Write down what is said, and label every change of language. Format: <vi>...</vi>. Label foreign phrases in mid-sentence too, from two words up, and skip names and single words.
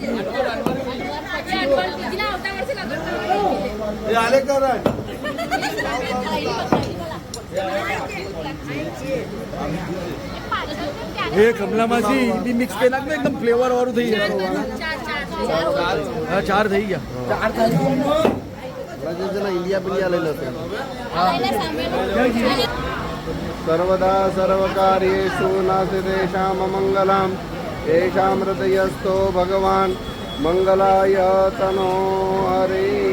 <gu>એ કમલામાંથી બી મિક્સ કરી નાખ ને એકદમ ફ્લેવર વાળું થઈ જાય. હા 4 થઈ ગયા.</gu> <hi>इंडिया पिंडिया ले लेते हैं.</hi> <sa>सर्वदा सर्वकार्येषु नास्तेषां मङ्गलं तेषां हृदयस्थो भगवान् मङ्गलाय तनो हरे.</sa>